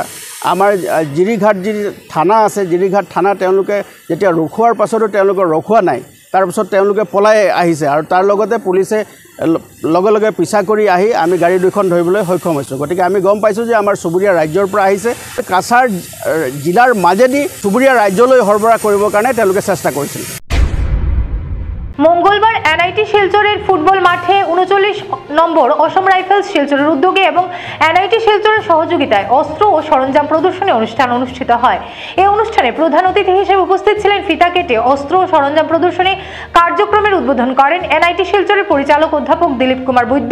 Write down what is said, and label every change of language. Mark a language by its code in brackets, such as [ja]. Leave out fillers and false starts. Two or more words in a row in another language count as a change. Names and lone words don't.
[as] আমাৰ জিৰিঘাট যি থানা আছে, জিৰিঘাট থানা তেওঁলোকে যেতিয়া ৰখোৱাৰ পাছতো তেওঁলোকে ৰখোৱা নাই, তাৰপিছত তেওঁলোকে পলাই আহিছে আৰু তাৰ লগতে পুলিচে লগে লগে পিছা কৰি আহি আমি গাড়ী দুখন ধৰিবলৈ সক্ষম হৈছোঁ। গতিকে আমি গম পাইছোঁ যে আমাৰ চুবুৰীয়া ৰাজ্যৰ পৰা আহিছে। কাছাৰ জিলাৰ মাজেদি চুবুৰীয়া ৰাজ্যলৈ সৰবৰাহ কৰিবৰ কাৰণে তেওঁলোকে চেষ্টা কৰিছিল। [bn] মঙ্গলবার এনআইটি শিলচরের ফুটবল মাঠে 39 নম্বর অসম রাইফেলস শিলচরের উদ্যোগে এবং এনআইটি শিলচরের সহযোগিতায় অস্ত্র ও সরঞ্জাম প্রদর্শনী অনুষ্ঠান অনুষ্ঠিত হয়। এই অনুষ্ঠানে প্রধান অতিথি হিসেবে উপস্থিত ছিলেন ফিতা কেটে অস্ত্র ও সরঞ্জাম প্রদর্শনী কার্যক্রমের উদ্বোধন করেন এনআইটি শিলচরের পরিচালক অধ্যাপক দিলীপ কুমার বৈদ্য।